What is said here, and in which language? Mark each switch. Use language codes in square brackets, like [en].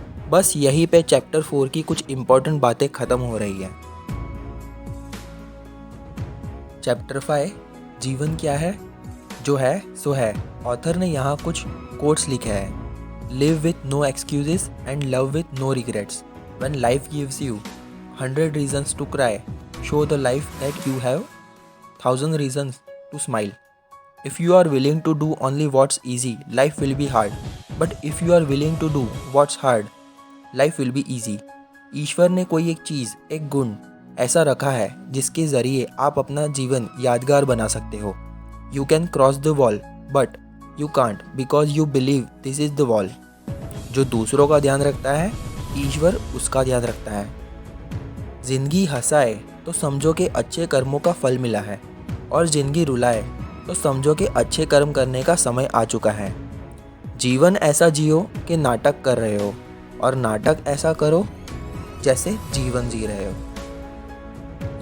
[hi] बस यहीं पे चैप्टर 4 की कुछ इंपॉर्टेंट बातें ख़त्म हो रही हैं। चैप्टर 5 जीवन क्या है, जो है सो है। ऑथर ने यहाँ कुछ कोट्स लिखे हैं। [en] Live with no excuses and love with no regrets. When life gives you 100 reasons to cry, show the life that you have 1000 reasons to smile. If you are willing to do only what's easy, life will be hard. But if you are willing to do what's hard, life will be easy. [hi] ईश्वर ने कोई एक चीज़, एक गुण ऐसा रखा है जिसके ज़रिए आप अपना जीवन यादगार बना सकते हो। [en] You can cross the wall, but you can't because you believe this is the wall. [hi] जो दूसरों का ध्यान रखता है, ईश्वर उसका ध्यान रखता है। जिंदगी हंसाए तो समझो कि अच्छे कर्मों का फल मिला है, और जिंदगी रुलाए तो समझो कि अच्छे कर्म करने का समय आ चुका है। जीवन ऐसा जियो कि नाटक कर रहे हो, और नाटक ऐसा करो जैसे जीवन जी रहे हो।